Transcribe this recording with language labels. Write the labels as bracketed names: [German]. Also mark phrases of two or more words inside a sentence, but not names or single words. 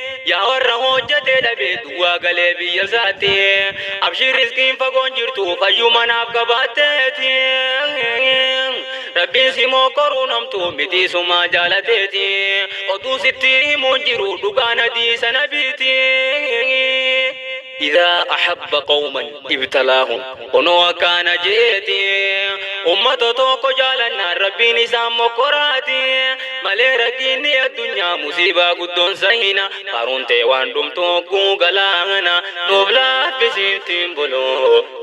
[Oromo] Yaa warra hojjatee dhabee duwwaa galee biyya isaati. Abshii riskiin fagoon jirtu fayyuma naaf qabaatteeti. Rabbiin si mokoruu namtu miti sumaa jaalateeti. Oduu sitti himuun jiru dhugaan hadiisa nabiiti. [Arabic] إذا أحب قوما ابتلاهم. [Oromo] Kunoo akkaana jeeti. Ummata tokko jaalannaan Rabbiin isaan mokkoraati. Malee rakkinni addunyaa musiibaa guddoon sahina. Faruun ta'e waan dhumtu hogguu galaana. Nuuf laaffisiiftiin buloo.